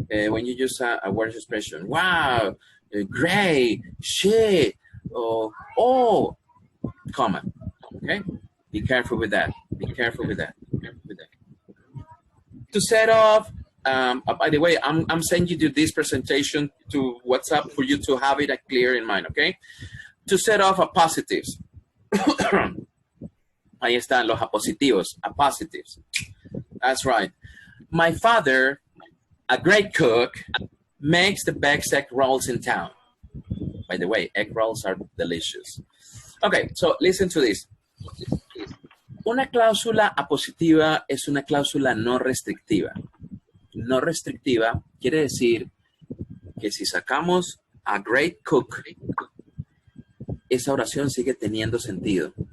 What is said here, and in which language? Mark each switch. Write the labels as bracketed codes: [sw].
[en] When you use a word expression, wow, great, shit, oh, comma, okay? Be careful with that. Be careful with that. To set off, by the way, I'm sending you this presentation to WhatsApp for you to have it clear in mind, okay? To set off appositives. [es] Ahí están los apositivos, appositives. [en] That's right. My father, a great cook, makes the best egg rolls in town. By the way, egg rolls are delicious. Okay, so listen to this. [es] Una cláusula apositiva es una cláusula no restrictiva. No restrictiva quiere decir que si sacamos [en] a great cook, [es] esa oración sigue teniendo sentido.